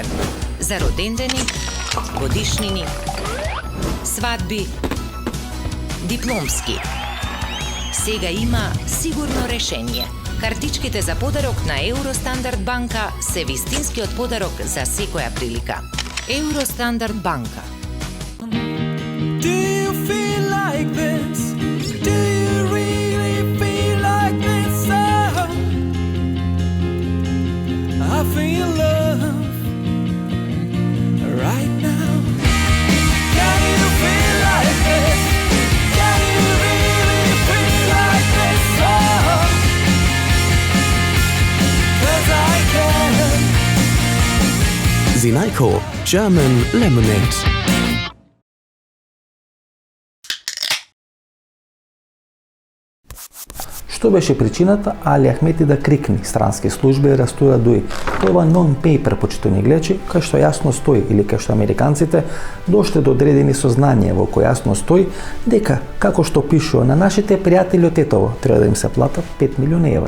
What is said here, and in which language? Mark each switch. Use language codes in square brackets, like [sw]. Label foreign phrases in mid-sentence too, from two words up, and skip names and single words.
[mk] За родендени, годишнини, свадби, дипломски. Сега има сигурно решение. Картичките за подарок на Евростандард банка се вистинскиот подарок за секоја прилика. Евростандард банка. [en] Do you feel like this? Do you really feel like this? Oh, I feel love right now. Can you feel like this? Can you really feel like this? Oh, Nyko German Lemonade. [mk] Што беше причината Али Ахмети да крикни странски служби и растура дуи? Тоа нон-пейпер, почитани гледачи, кај што јасно стои, или кај што американците дошле до одредени сознание во кој јасно стои дека, како што пишува на нашите пријатели од Тетово, треба да им се платат 5 милиони евра.